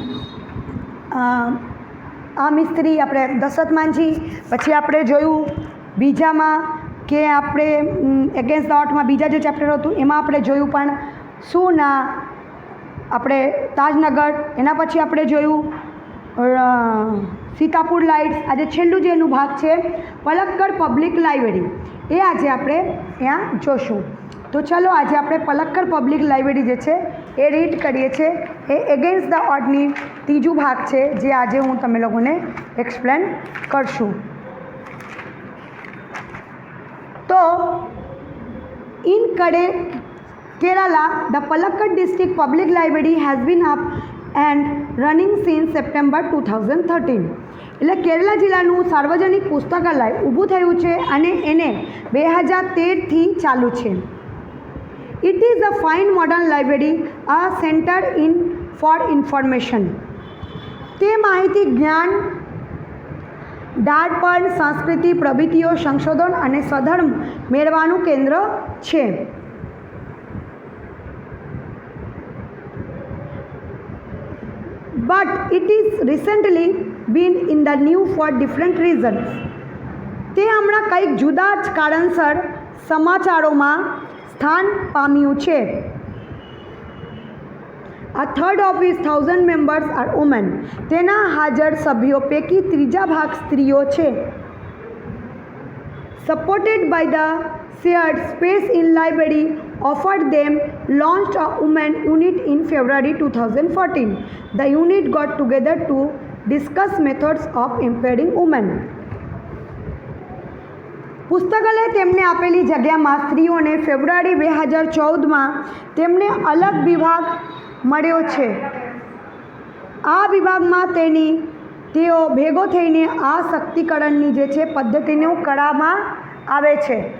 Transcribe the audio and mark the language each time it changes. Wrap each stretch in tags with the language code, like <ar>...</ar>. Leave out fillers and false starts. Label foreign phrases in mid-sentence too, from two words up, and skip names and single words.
<gu>આ મિસ્ત્રી આપણે દશરથ માંઝી, પછી આપણે જોયું બીજામાં કે આપણે એગેન્સ્ટ ધ ઓડમાં બીજા જે ચેપ્ટર હતું એમાં આપણે જોયું પણ શું ના આપણે તાજનગર, એના પછી આપણે જોયું સીતાપુર લાઇટ્સ, આજે છેલ્લું જે એનું ભાગ છે પલક્કડ પબ્લિક લાઇબ્રેરી એ આજે આપણે ત્યાં જોશું. તો ચલો આજે આપણે પલક્કડ પબ્લિક લાઇબ્રેરી જે છે એ રીડ કરીએ છીએ. એ એગેન્સ્ટ ધ ઓડની ત્રીજું ભાગ છે જે આજે હું તમે લોકોને એક્સપ્લેન કરશું.</gu> <en>તો in Kerala, the Palakkad district public library has been up and running since September 2013.</en> <gu>એટલે કેરલા જિલ્લાનું સાર્વજનિક પુસ્તકાલય ઊભું થયું છે અને એને 2013થી ચાલુ છે.</gu> <en>It is a fine modern library, a center for information.</en> <gu>તે માહિતી, જ્ઞાન, દાળપણ, સંસ્કૃતિ, પ્રવૃત્તિઓ, સંશોધન અને સધર્મ મેળવાનું કેન્દ્ર છે.</gu> <en>But it is recently been in the news for different reasons.</en> <gu>તે હમણાં કંઈક જુદા જ કારણસર સમાચારોમાં સ્થાન પામ્યું છે.</gu> <en>A third of its 1,000 members are women.</en> <gu>તેના હાજર સભ્યો પૈકી ત્રીજા ભાગ સ્ત્રીઓ છે.</gu> <en>Supported by the shared space in library offered them, launched a women unit in February 2014. The unit got together to discuss methods of empowering women.</en> <gu>પુસ્તકાલય તેમને આપેલી જગ્યામાં સ્ત્રીઓને ફેબ્રુઆરી 2014માં તેમને અલગ વિભાગ મળ્યો છે. આ વિભાગમાં તેઓ ભેગો થઈને આ સશક્તિકરણની જે છે પદ્ધતિનું કરવામાં આવે છે.</gu>